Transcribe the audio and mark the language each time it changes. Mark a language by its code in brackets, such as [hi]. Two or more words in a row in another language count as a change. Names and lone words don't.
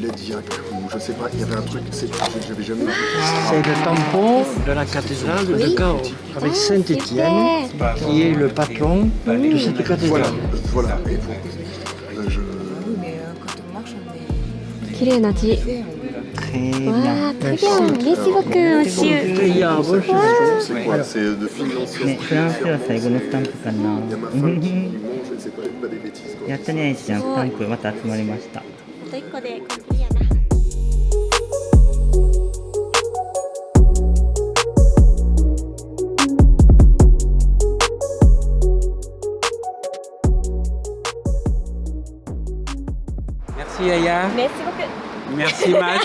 [fr] zodiaque ou je sais pas, il y avait un truc, j'avais jamais vu. C'est le tampon de la cathédrale de Chaos, avec Saint-Étienne, qui est le patron de cette cathédrale. Voilà. Et pour, je... [ja] 綺麗な字。 [fr] Très bien. わあ、très bien。Merci beaucoup, monsieur. Il y a un bon chose. C'est quoi? C'est de financer. [ja] ね、フランスでは最後のスタンプかな。 [fr] Il y a ma femme qui mange, je ne sais pas des bêtises. Quoi. [ja] やったね、愛ちゃん。スタンプまた集まりました。あと1個で完璧やな。 [fr] Merci Aya, Merci beaucoup. merci Max.